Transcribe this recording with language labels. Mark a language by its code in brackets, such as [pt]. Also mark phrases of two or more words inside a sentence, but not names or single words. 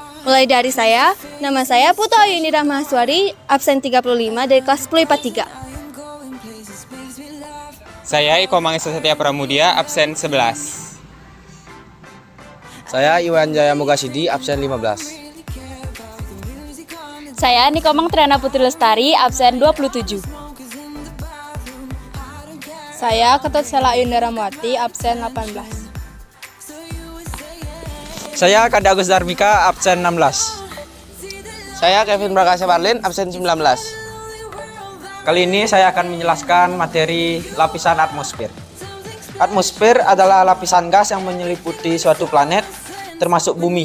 [id] Mulai dari saya, nama saya Putu Ayunida Mahaswari, absen 35 dari kelas 10 IPA 3. Saya Iko Mangesa Setia Pramudia, absen 11. Saya Iwan Jaya Mugasidi, absen 15. Saya Nikomang Triana Putri Lestari, absen 27. Saya Ketut Sela Yunda Ramwati, absen 18. Saya Kada Agus Darmika, absen 16. Saya Kevin Prakasya Barlin, absen 19. Kali ini saya akan menjelaskan materi lapisan atmosfer. Atmosfer adalah lapisan gas yang menyeliputi suatu planet, termasuk bumi.